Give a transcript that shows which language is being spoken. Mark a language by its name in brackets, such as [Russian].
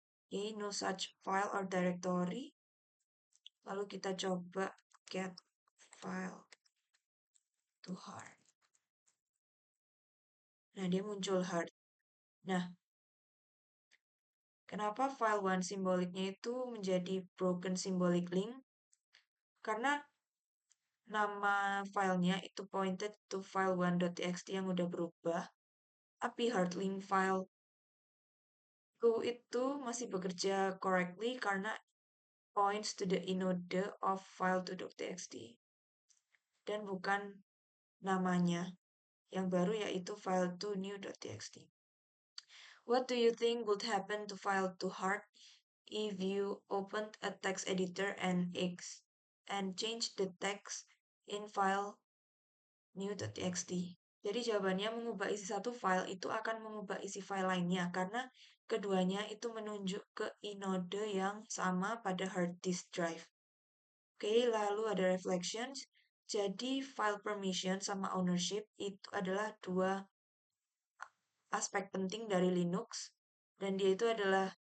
[English] Okay, no such file or directory. [Indonesian] Lalu kita coba [English] get file to hard. [Indonesian] Nah, dia muncul hard. Nah, kenapa file 1 simboliknya itu menjadi broken symbolic link? Karena nama filenya itu pointed to file 1.txt yang udah berubah. Tapi hard link file Go itu masih bekerja [English] correctly [Indonesian] karena [English] points to the inode of [Indonesian] file2.txt dan bukan namanya yang baru yaitu file2new.txt. [English] What do you think would happen to file2hard if you opened a text editor and change the text in file new.txt? [Indonesian] Jadi jawabannya mengubah isi satu file itu akan mengubah isi file lainnya karena keduanya itu menunjuk ke inode yang sama pada hard disk drive. Oke, lalu ada reflections. Jadi file permission sama ownership itu adalah dua aspek penting dari Linux dan dia itu adalah